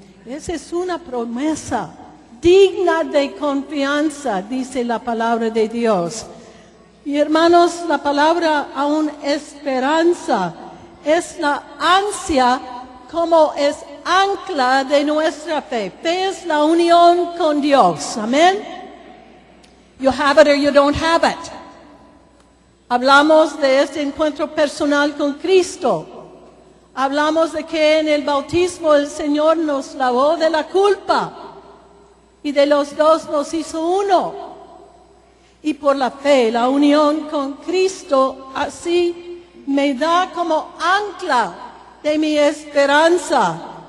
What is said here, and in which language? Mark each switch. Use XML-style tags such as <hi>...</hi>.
<es>Esa es una promesa digna de confianza, dice la palabra de Dios. Y hermanos, la palabra aún esperanza es la ansia como es ancla de nuestra fe. Fe es la unión con Dios. Amén.</es> <en>You have it or you don't have it.</en> <es>Hablamos de este encuentro personal con Cristo. Hablamos de que en el bautismo el Señor nos lavó de la culpa y de los dos nos hizo uno. Y por la fe, la unión con Cristo, así me da como ancla de mi esperanza.</es>